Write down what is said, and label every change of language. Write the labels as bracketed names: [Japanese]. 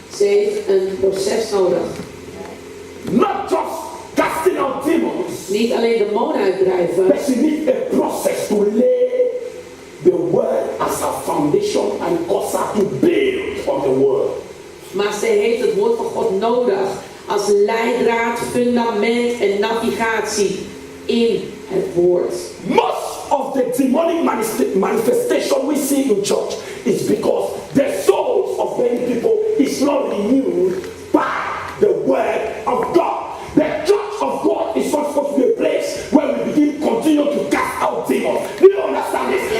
[Dutch] Ze heeft een proces nodig. [English] Not just casting out demons. [Dutch] Niet alleen demonen uitdrijven, [English] But she needs a process to lay the word as a foundation and cause her to build on the word. [Dutch] maar ze heeft het woord van God nodig als leidraad, fundament en navigatie in het woord. [English] Most of the demonic manifestation we see in church is because the souls of many people is not renewed by the word of God. The church of God is not supposed to be a place where we continue to cast out demons. Do you understand this?